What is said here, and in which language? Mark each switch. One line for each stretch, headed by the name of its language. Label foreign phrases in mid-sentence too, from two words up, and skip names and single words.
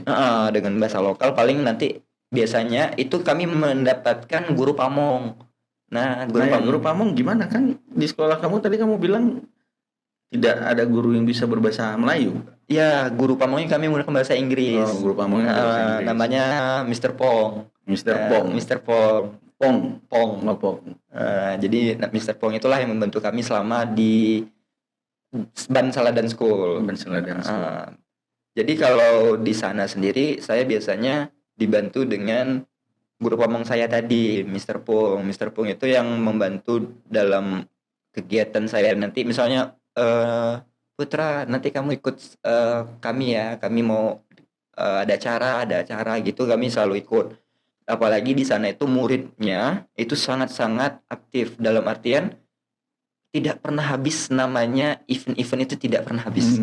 Indonesian: Dengan bahasa lokal paling nanti biasanya itu kami mendapatkan guru pamong. Nah, Guru pamong gimana kan di sekolah kamu tadi kamu bilang tidak ada guru yang bisa berbahasa Melayu. ya guru pamongnya kami menggunakan bahasa Inggris. Oh, guru pamongnya bahasa Inggris. Namanya Mr. Pong. Mr. Pong. Mr. Pong. Pong. Pong. Pong. Jadi Mr. Pong itulah yang membantu kami selama di Bansaladan School. Bansaladan School. Jadi kalau di sana sendiri saya biasanya dibantu dengan guru pamong saya tadi, Mr. Pong. Mr. Pong itu yang membantu dalam kegiatan saya nanti misalnya Putra, nanti kamu ikut kami ya. Kami mau ada acara gitu, kami selalu ikut. Apalagi di sana itu muridnya itu sangat-sangat aktif dalam artian tidak pernah habis namanya event-event itu tidak pernah habis.